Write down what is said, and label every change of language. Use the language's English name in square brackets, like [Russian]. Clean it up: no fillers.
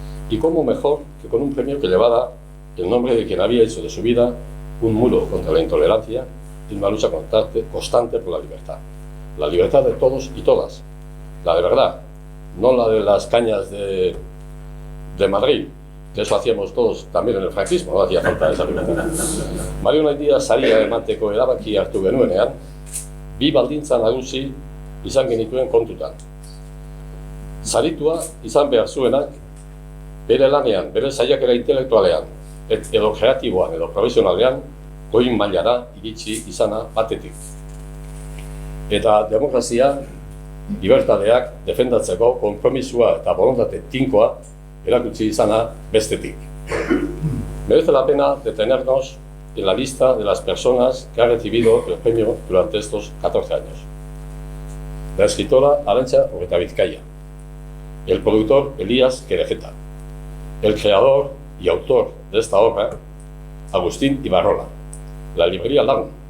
[Spanish] Y cómo mejor que con un premio que llevara el nombre de quien había hecho de su vida un muro contra la intolerancia y una lucha constante por la libertad. La libertad de todos y todas, la de verdad, no la de las cañas de Madrid, que eso hacíamos todos también en el franquismo, no hacía falta esa libertad. [Basque] Mario Mendia Saria emateko erabaki hartu genuenean, bi baldintza nagusi izan genituen kontutan. Saritua izan behar zuenak, bere lanean, bere saiakera intelektualean, edo kreatiboan edo profesionalean, goi mailara iritsi izana batetik. Eta demokrazia, libertadeak defendatzeko konpromisua eta borontate tinkoa erakutsi izana bestetik. [Spanish] Merece la pena detenernos en la lista de las personas que han recibido el premio durante estos 14 años. La escritora Arantxa Urretabizkaia, el productor Elías Querejeta, el creador y autor de esta obra, Agustín Ibarrola, la librería Lagun,